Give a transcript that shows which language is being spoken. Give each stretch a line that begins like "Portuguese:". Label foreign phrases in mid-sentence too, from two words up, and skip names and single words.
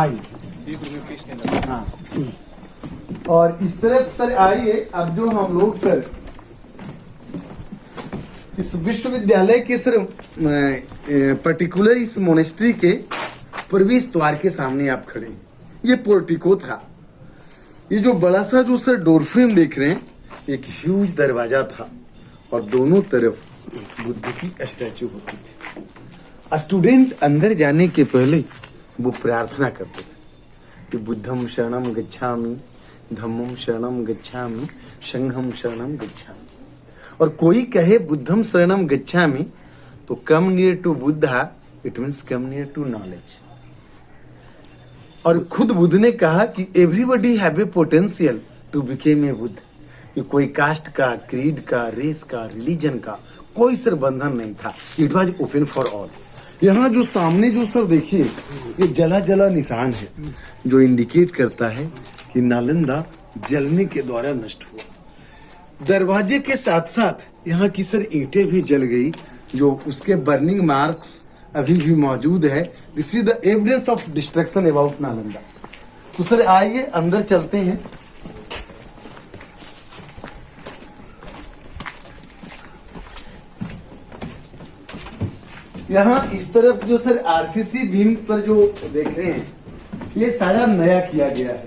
Hindi: आइए, हाँ, और इस तरफ सर आइए, अब जो हम लोग सर इस विश्वविद्यालय के सर पर्टिकुलर इस मोनेस्ट्री के प्रवेश द्वार के सामने आप खड़े, ये पोर्टिको था। ये जो बड़ा सा जो सर
English: door frame
Hindi: देख रहे हैं, एक ह्यूज दरवाजा था और दोनों तरफ बुद्ध की स्टैचू होती थी। स्टूडेंट अंदर जाने के पहले वो प्रार्थना करते थे कि
Pali: बुद्धम शरणम गच्छामि, धम्मम शरणम गच्छामि, संघम शरणम गच्छामि।
Hindi: और कोई कहे
Pali: बुद्धम शरणम गच्छामि
English: तो come near to Buddha, it means come near to knowledge.
Hindi: और खुद बुद्ध ने कहा कि
English: everybody have a potential to become a Buddha.
Hindi: कि कोई कास्ट का, क्रीड का, रेस का, रिलीजन का कोई सर बंधन नहीं था।
English: It was open for all.
Hindi: यहाँ जो सामने जो सर देखिए, ये जला जला निशान है जो इंडिकेट करता है कि नालंदा जलने के द्वारा नष्ट हुआ। दरवाजे के साथ साथ यहाँ की सर ईंटें भी जल गई, जो उसके
English: burning marks
Hindi: अभी भी मौजूद है।
English: This is the evidence of destruction about Nalanda.
Hindi: तो सर आइए अंदर चलते हैं। यहाँ इस तरफ जो सर
English: RCC beam
Hindi: पर जो देख रहे हैं, ये सारा नया किया गया है।